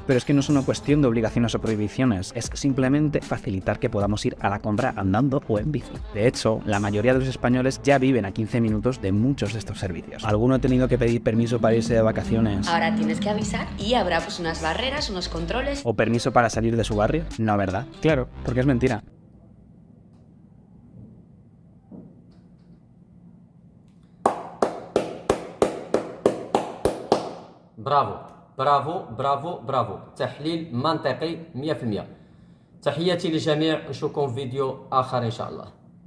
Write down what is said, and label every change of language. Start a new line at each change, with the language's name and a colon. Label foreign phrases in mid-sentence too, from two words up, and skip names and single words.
Spanish: Pero es que no es una cuestión de obligaciones o prohibiciones, es simplemente facilitar que podamos ir a la compra andando o en bici. De hecho, la mayoría de los españoles ya viven a 15 minutos de muchos de estos servicios. Alguno ha tenido que pedir permiso para irse de vacaciones. Ahora tienes que avisar y habrá pues unas barreras, unos controles. ¿O permiso para salir de su barrio? No, ¿verdad? Claro, porque es mentira.
Arabic: برافو برافو برافو برافو، تحليل منطقي 100%. تحياتي للجميع، نشوفكم في فيديو آخر إن شاء الله.